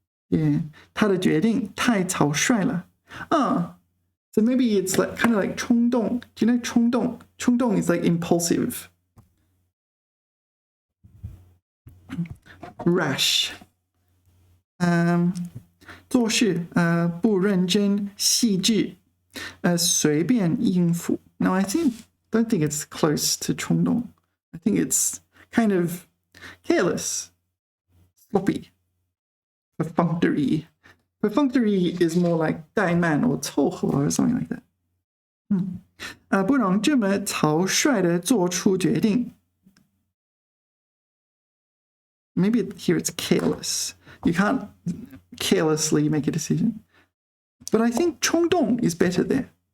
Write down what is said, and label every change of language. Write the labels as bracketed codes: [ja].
[zh] Yeah, 他的决定太草率了. [en] So maybe it's like kind of like 冲动. Do you know 冲动? 冲动 is like impulsive. Rash. [zh] 做事不认真细致，随便应付. [en] No, don't think it's close to 冲动. I think it's kind of careless, sloppy, perfunctory. Perfunctory is more like 怠慢 or 凑合 or something like that. [zh] 不能这么草率地做出决定. [en] Maybe here it's careless. You can't carelessly make a decision. But I think 冲动 is better there.